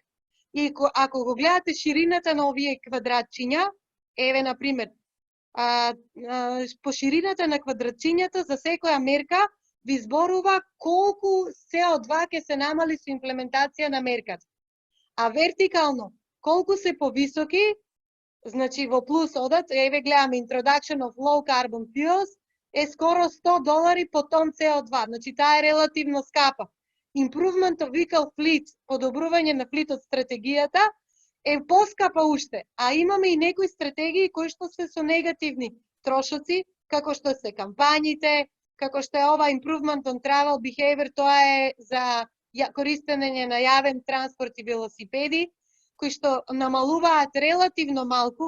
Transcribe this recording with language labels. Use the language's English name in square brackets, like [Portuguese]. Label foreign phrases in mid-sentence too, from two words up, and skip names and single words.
[Macedonian] И ако го гледате ширината на овие квадратчиња, еве, например, по ширината на квадратчињата за секоја мерка ви зборува колку CO2 ќе се намали со имплементација на мерката. А вертикално, колку се повисоки, значи во плюс одат, еве гледаме [English] Introduction of Low Carbon Fuels, [Macedonian] е скоро $100 по тон CO2. Значи таа е релативно скапа. [English] Improvement of vehicle fleet, [Macedonian] подобрување на флитот стратегијата, е поскапа уште. А имаме и некои стратегии кои што се со негативни трошоци, како што се кампањите, како што е ова [English] Improvement on Travel Behavior, [Macedonian] тоа е за користење на јавен транспорт и велосипеди, кои што намалуваат релативно малку.